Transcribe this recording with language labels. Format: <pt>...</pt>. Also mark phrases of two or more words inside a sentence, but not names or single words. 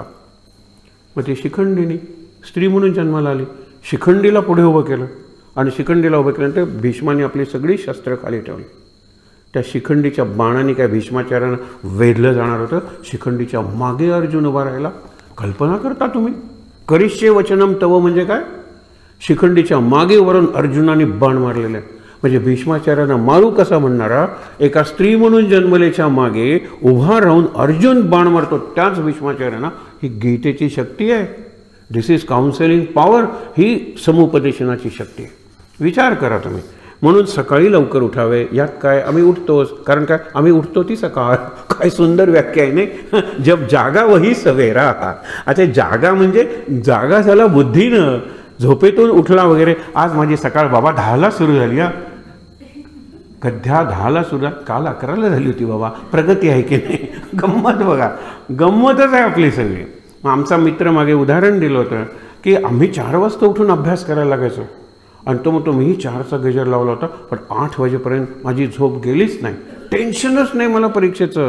<mr>मग ती शिखंडिनी स्त्री म्हणून जन्माला आली, शिखंडीला पुढे उभं केलं आणि शिखंडीला उभं केल्यानंतर भीष्माने आपली सगळी शस्त्र खाली ठेवली. त्या शिखंडीच्या बाणाने काय भीष्माचार्यांना वेधलं जाणार होतं. शिखंडीच्या मागे अर्जुन उभा राहिला. कल्पना करता तुम्ही,</mr> <sa>करिष्ये वचनम तव</sa> <mr>म्हणजे काय, शिखंडीच्या मागे वरून अर्जुनाने बाण मारलेले. म्हणजे भीष्माचार्यांना मारू कसा म्हणणारा एका स्त्री म्हणून जन्मलेच्या मागे उभा राहून अर्जुन बाण मारतो, त्याच भीष्माचार्यांना ही गीतेची शक्ती आहे.</mr> <en>This is counseling power,</en> <mr>ही समुपदेशनाची शक्ती आहे. विचार करा तुम्ही. म्हणून सकाळी लवकर उठावे. यात काय, आम्ही उठतोच, कारण काय आम्ही उठतो ती सकाळ. काय सुंदर व्याख्या आहे नाही,</mr> <hi>जब जागा वही सवेरा.</hi> <mr>आता जागा म्हणजे जागा झाला बुद्धीनं, झोपेतून उठला वगैरे. आज माझी सकाळ बाबा 10ला सुरू झाली. गद्या 10ला सुरू, काल 11ला झाली होती बाबा. प्रगती आहे की नाही, गंमत बघा, गंमतच आहे आपली सगळी. मग आमचा मित्र मागे उदाहरण दिलं होतं की आम्ही 4 वाजता उठून अभ्यास करायला लागायचो आणि तो म्हणतो मीही 4चा गजर लावला होता, पण 8 वाजेपर्यंत माझी झोप गेलीच नाही, टेन्शनच नाही मला परीक्षेचं.</mr>